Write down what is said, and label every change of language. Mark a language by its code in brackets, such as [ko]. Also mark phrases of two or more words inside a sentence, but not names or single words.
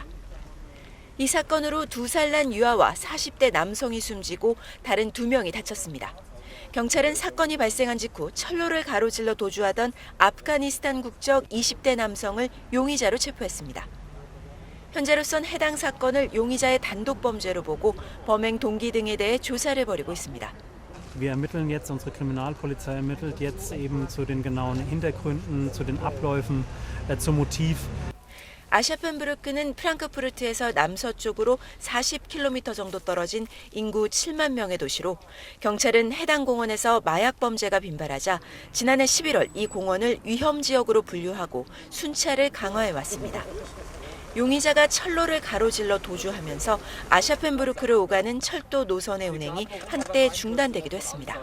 [ko] 이 사건으로 2살 난 유아와 40대 남성이 숨지고 다른 2명이 다쳤습니다. 경찰은 사건이 발생한 직후 철로를 가로질러 도주하던 아프가니스탄 국적 20대 남성을 용의자로 체포했습니다. 현재로선 해당 사건을 용의자의 단독 범죄로 보고 범행 동기 등에 대해 조사를 벌이고 있습니다. [de] Wir ermitteln jetzt, unsere Kriminalpolizei ermittelt jetzt eben zu den genauen Hintergründen, zu den Abläufen, zum Motiv. [ko] 아샤펜브르크는 프랑크푸르트에서 남서쪽으로 40km 정도 떨어진 인구 7만 명의 도시로 경찰은 해당 공원에서 마약 범죄가 빈발하자 지난해 11월 이 공원을 위험 지역으로 분류하고 순찰을 강화해 왔습니다. 용의자가 철로를 가로질러 도주하면서 아샤펜부르크를 오가는 철도 노선의 운행이 한때 중단되기도 했습니다.